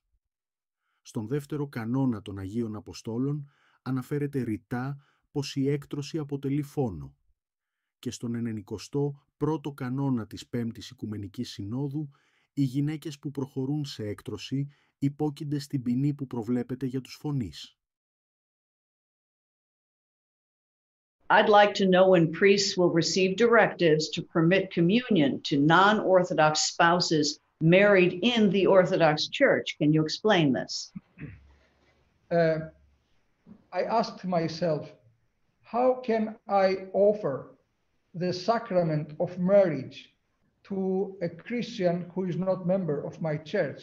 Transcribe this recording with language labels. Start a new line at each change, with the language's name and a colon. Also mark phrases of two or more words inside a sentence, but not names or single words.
Greek: Στον δεύτερο κανόνα των Αγίων Αποστόλων αναφέρεται ρητά πως η έκτρωση αποτελεί φόνο. Και στον 91ο κανόνα της Πέμπτης Οικουμενικής Συνόδου, οι γυναίκες που προχωρούν σε έκτρωση υπόκεινται στην ποινή που προβλέπεται για τους φονείς.
English: I'd like to know when priests will receive directives to permit communion to non-Orthodox spouses married in the Orthodox Church. Can you explain this? I asked myself, how can I offer the sacrament of marriage to a Christian who is not member of my church?